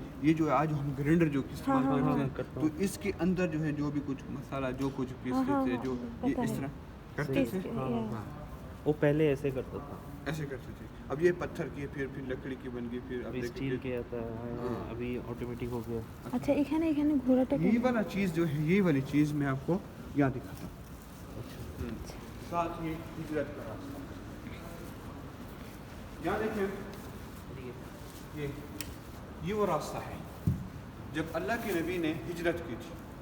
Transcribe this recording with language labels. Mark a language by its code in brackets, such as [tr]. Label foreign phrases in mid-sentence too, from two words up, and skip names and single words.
[ur] یہ جو ہے آج ہم گرینڈر جو استعمال کرتے ہیں تو اس کے اندر جو ہے جو بھی کچھ مسالہ جو کچھ پیستے تھے جو یہ اس طرح کرتے تھے. ہاں وہ پہلے ایسے کرتا تھا، ایسے کرتے تھے. اب یہ پتھر کی پھر لکڑی کی بن گئی، پھر اب ابھی اسٹیل کے آتا ہے، ابھی آٹومیٹک ہو گیا. [bn] আচ্ছা এখানে ঘোড়াটা [ur] یہ والا چیز جو ہے یہ والی چیز میں آپ کو یہاں دکھاتا ہوں. ساتھ یہ ہجرت کا راستہ یہاں دیکھیں، یہ وہ راستہ ہے جب اللہ کے نبی نے ہجرت کی تھی.